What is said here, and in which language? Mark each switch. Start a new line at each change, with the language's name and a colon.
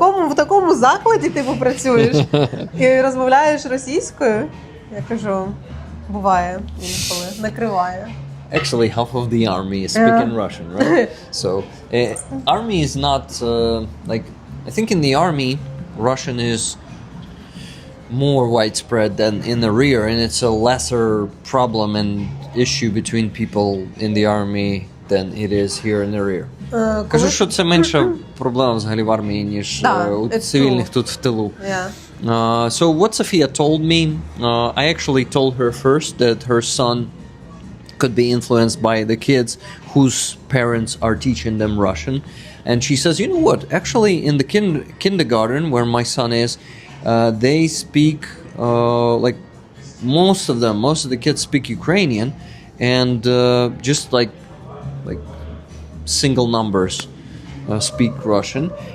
Ukrainian: в такому закладі ти працюєш і розмовляєш російською? Я кажу, буває інколи, накриває.
English: Actually, half of the army is speaking Russian, right? So, army is not like I think in the army, Russian is more widespread than in the rear, and it's a lesser problem and issue between people in the army than it is here in the rear.
Ukrainian: Кажу, що це менша проблема взагалі в армії, ніж у цивільних тут в тилу.
English: So what Sofia told me, I actually told her first that her son could be influenced by the kids whose parents are teaching them Russian. And she says, you know what, actually in the kindergarten where my son is, they speak, like most of the kids speak Ukrainian, and just like single numbers speak Russian.